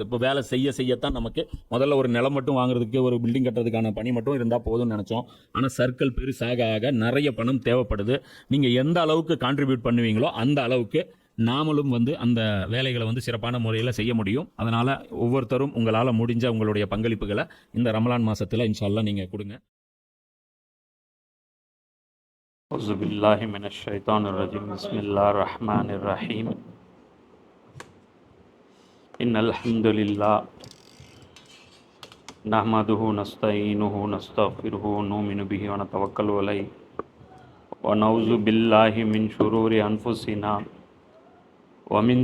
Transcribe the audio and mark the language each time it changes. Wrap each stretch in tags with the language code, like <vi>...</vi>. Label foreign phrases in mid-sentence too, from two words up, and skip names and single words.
<ta>இப்போ வேலை செய்யத்தான் நமக்கு முதல்ல ஒரு நிலம் மட்டும் வாங்குறதுக்கு, ஒரு பில்டிங் கட்டுறதுக்கான பணி மட்டும் இருந்தால் போதும்னு நினச்சோம். ஆனால் சர்க்கிள் பெருசாக ஆக நிறைய பணம் தேவைப்படுது. நீங்கள் எந்த அளவுக்கு கான்ட்ரிபியூட் பண்ணுவீங்களோ அந்த அளவுக்கு நாமளும் வந்து அந்த வேலைகளை வந்து சிறப்பான முறையில் செய்ய முடியும். அதனால் ஒவ்வொருத்தரும் உங்களால் முடிஞ்ச உங்களுடைய பங்களிப்புகளை இந்த ரமலான் மாதத்தில்</ta> <ar>إن شاء الله</ar> <ta>நீங்கள் கொடுங்க.</ta> <ar>أعوذ بالله من الشيطان الرجيم بسم الله الرحمن الرحيم إن الحمد لله نحمده ونستعينه ونستغفره ونؤمن به ونتوكل عليه ونعوذ بالله من شرور أنفسنا ومن</ar>